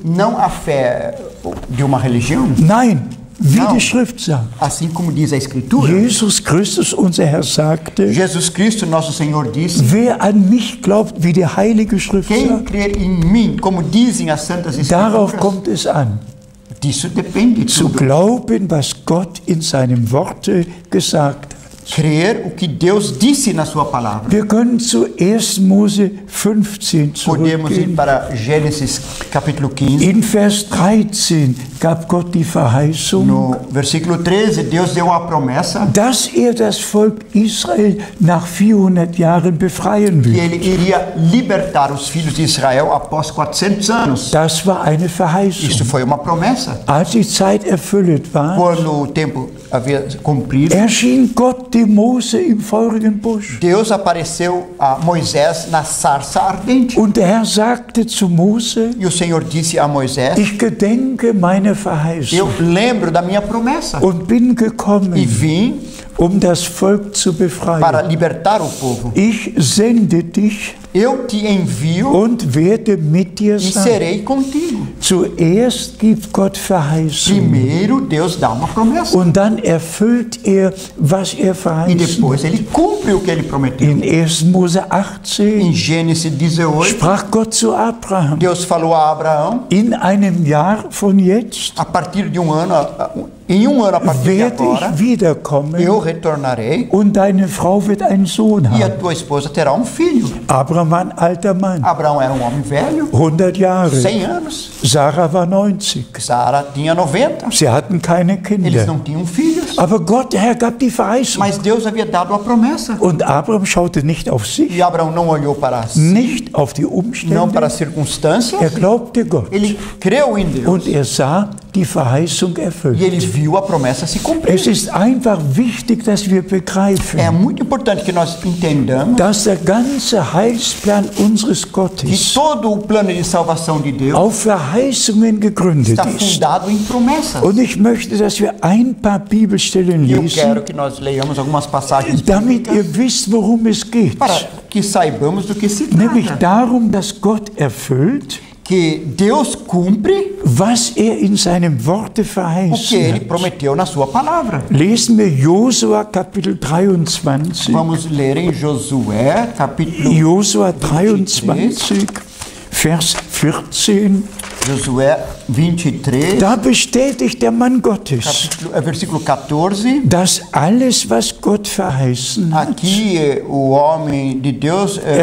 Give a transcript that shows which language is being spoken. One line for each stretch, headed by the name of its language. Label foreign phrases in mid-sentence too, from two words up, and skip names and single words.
Portuguese: não a fé de uma religião,
German: Nein, wie
Portuguese: Não.
German: die Schrift sagt.
Portuguese: assim como diz a Escritura.
German: Jesus Christus, unser Herr, sagte,
Portuguese: Jesus Cristo, nosso Senhor, disse:
German: wer an mich glaubt, wie die Heilige Schrift
Portuguese: quem
German: sagt,
Portuguese: crer em mim, como dizem as Santas
German: darauf
Portuguese: Escrituras,
German: kommt es an,
Portuguese: disso depende
German: zu
Portuguese: tudo.
German: glauben, was Gott in seinem Worte gesagt hat.
Portuguese: Crer o que Deus disse na sua palavra.
German: Wir können zu 1. Mose 15
Portuguese: Podemos ir
German: zurückgehen.
Portuguese: para Gênesis capítulo 15.
German: In Vers 13 gab Gott die Verheißung,
Portuguese: No versículo 13, Deus deu a promessa
German: dass das Volk Israel nach 400 Jahren befreien
Portuguese: que
German: will.
Portuguese: ele iria libertar os filhos de Israel após 400 anos.
German: Das war eine Verheißung.
Portuguese: Isso foi uma promessa.
German: Als die Zeit erfüllt war,
Portuguese: Quando o tempo havia cumprido,
German: erschien Gott dem Mose im feurigen Busch.
Portuguese: Deus apareceu a Moisés na sarça ardente.
German: Und der Herr sagte zu Mose,
Portuguese: E o Senhor disse a Moisés:
German: ich gedenke meiner
Portuguese: eu
German: Verheißung
Portuguese: lembro da minha promessa
German: und bin
Portuguese: e
German: gekommen,
Portuguese: vim
German: das Volk zu
Portuguese: para
German: befreien.
Portuguese: libertar o povo.
German: Ich sende dich
Portuguese: Eu te envio
German: und werde mit dir
Portuguese: e
German: sein.
Portuguese: serei contigo.
German: Zuerst gibt Gott Verheißung
Portuguese: Primeiro, Deus dá uma promessa.
German: und dann erfüllt was
Portuguese: E
German: verheißen.
Portuguese: depois ele cumpre o que ele prometeu.
German: In 1. Mose 18
Portuguese: Em Gênesis 18,
German: sprach Gott zu Abraham,
Portuguese: Deus falou a Abraão:
German: in einem Jahr von jetzt
Portuguese: a partir de um ano em um ano a partir de
German: werde
Portuguese: agora,
German: ich wiederkommen
Portuguese: eu retornarei
German: und deine Frau wird einen Sohn
Portuguese: e a
German: haben.
Portuguese: tua esposa terá um filho.
German: Abraham war ein alter Mann,
Portuguese: Abraão era um homem velho,
German: 100 Jahre.
Portuguese: 100 anos.
German: Sarah war 90.
Portuguese: Sara tinha 90.
German: Sie hatten keine
Portuguese: Eles
German: Kinder.
Portuguese: não tinham filhos.
German: Aber Gott, der Herr, gab die Verheißung.
Portuguese: Mas Deus havia dado a promessa.
German: Und Abraham schaute nicht auf sich,
Portuguese: E Abraão não olhou para si,
German: nicht auf die
Portuguese: não para as
German: Umstände.
Portuguese: circunstâncias.
German: Er glaubte Gott.
Portuguese: Ele creu em Deus.
German: Und er sah die Verheißung
Portuguese: E
German: erfüllt.
Portuguese: ele viu a promessa se cumprir.
German: Es ist einfach wichtig, dass wir
Portuguese: É
German: begreifen,
Portuguese: muito importante que nós entendamos
German: dass der ganze Heilsplan unseres
Portuguese: que
German: Gottes
Portuguese: todo o plano de salvação de Deus
German: auf Verheißungen gegründet
Portuguese: está
German: ist.
Portuguese: fundado em promessas.
German: Und ich möchte, dass wir ein paar Bibelstellen
Portuguese: E eu
German: lesen,
Portuguese: quero que nós leiamos algumas passagens
German: damit ihr
Portuguese: bíblicas
German: wisst, worum es geht.
Portuguese: para que saibamos do que se
German: Nämlich
Portuguese: trata.
German: darum, dass Gott erfüllt,
Portuguese: Que Deus cumpre
German: was er in seinem Worte
Portuguese: o que
German: verheißen
Portuguese: Ele
German: hat.
Portuguese: prometeu na sua palavra.
German: Lesen wir Josua Kapitel 23.
Portuguese: Vamos ler em Josué, capítulo
German: Josua 23, Vers 14.
Portuguese: Josué 23,
German: Da bestätigt der Mann Gottes,
Portuguese: versículo 14.
German: dass alles, was Gott verheißen hat,
Portuguese: Aqui o homem de Deus ele